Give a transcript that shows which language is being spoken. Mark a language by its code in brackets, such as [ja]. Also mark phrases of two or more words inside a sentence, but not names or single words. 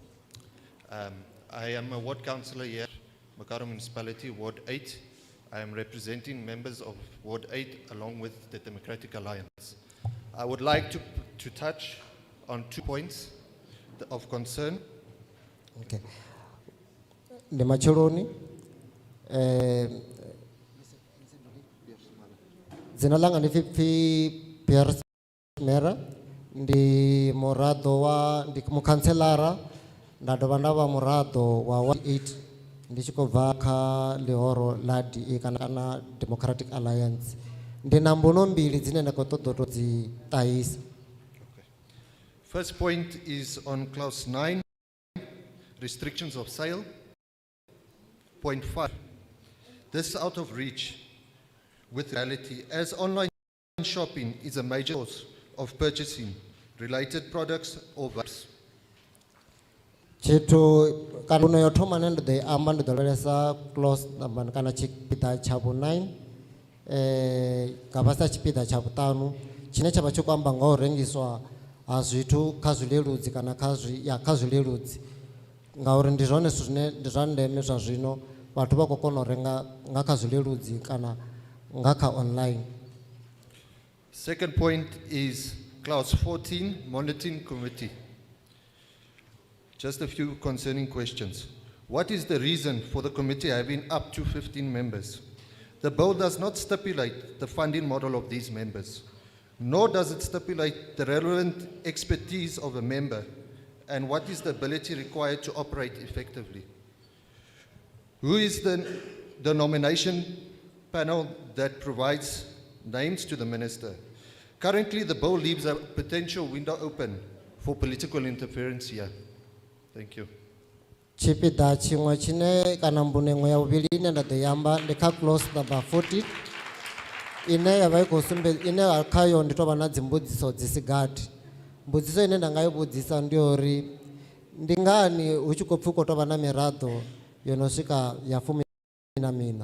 [en] I am a ward councillor here, Makaro Municipality, Ward 8. I am representing members of Ward 8 along with the Democratic Alliance. I would like to touch on 2 points of concern. Okay. [ve] ndi matsheloni dzina langa ndi Pfi Pierre Mera ndi muraḓo wa ndi mukhanselara nda dovha nda vha muraḓo wa 8 ndi tshi khou bva kha ḽihoro ḽa DA kana Democratic Alliance ndi na mbuno mbili dzine nda khou ṱoḓa u tou dzi ṱahisa. [en] First point is on clause 9, restrictions of sale. Point 5, this is out of reach with reality, as online shopping is a major source of purchasing related products or goods. [ve] Tshithu kana no yo thoma ne ndo ḓo i amba ndi ḓo lavhelesa [en] clause number [ve] kana tshipiḓa tsha vhu9 nga fhasi ha tshipiḓa tsha vhu5 tshine tsha vha tshi khou amba nga u rengiswa ha zwithu kha zwileludzi kana kha zwileludzi ngauri ndi zwone zwithu zwine ndi zwa ndeme zwa zwino vhathu vha khou kona u renga nga kha zwileludzi kana nga kha online. [en] Second point is clause 14, monitoring committee. Just a few concerning questions. What is the reason for the committee having up to 15 members? The bill does not stipulate the funding model of these members, nor does it stipulate the relevant expertise of a member and what is the ability required to operate effectively. Who is the nomination panel that provides names to the minister? Currently, the bill leaves a potential window open for political interference here. Thank you. [ve] Tshipiḓa tshiṅwe tshine kana mbuno ya vhuvhili ine nda ḓo yamba ndi kha [en] clause number [ve] 14 ine ya vha I khou sumbedza ine khayo ndi tou vha na dzimbudziso dzi si gathi. Mbudziso ine nda nga i vhudzisa ndi uri ndi ngani hu tshi khou pfhi hu khou tou vha na miraḓo yo no swika ya 14.